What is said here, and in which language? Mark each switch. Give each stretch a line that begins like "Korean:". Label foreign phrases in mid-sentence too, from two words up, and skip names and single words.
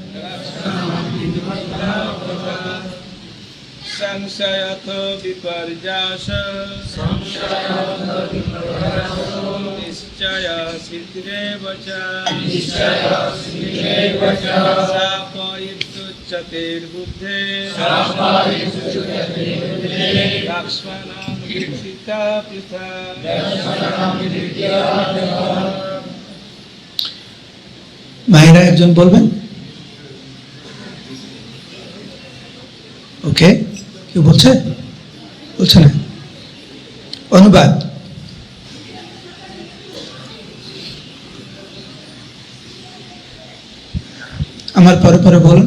Sanskrit: সংশয়ত বিপর্যাস নিশ্চয় সিদ্ধিরেব চ, শাপয়িত্যুচ্যতে বুদ্ধে লক্ষ্মণং বৃত্তিতা পৃথক।
Bangla: মায়েরা একজন বলবেন? ওকে, কেউ বলছে? বলছে না? অনুবাদ। আমার পরে পরে বলুন।